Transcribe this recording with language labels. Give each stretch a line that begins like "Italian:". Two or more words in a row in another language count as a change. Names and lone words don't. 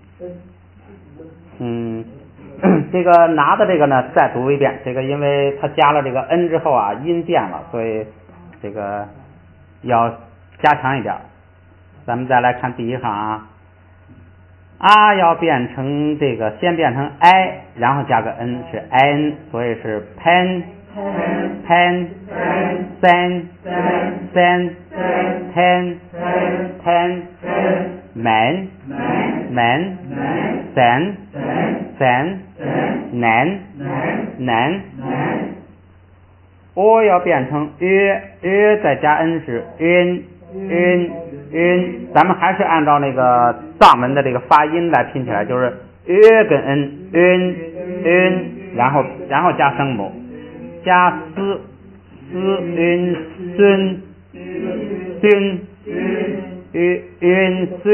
Chinese: 这个拿的这个呢再读一遍，这个因为它加了这个 n 之后啊，音变了，所以这个要加强一点。咱们再来看第一行啊，要变成这个先变成 i， 然后加个 n 是 n， 所以是 pen， ten， man， nan，我要变成约再加 n 是晕，咱们还是按照那个藏文的这个发音来拼起来，就是约跟 n， 晕，然后加声母，加丝晕孙，晕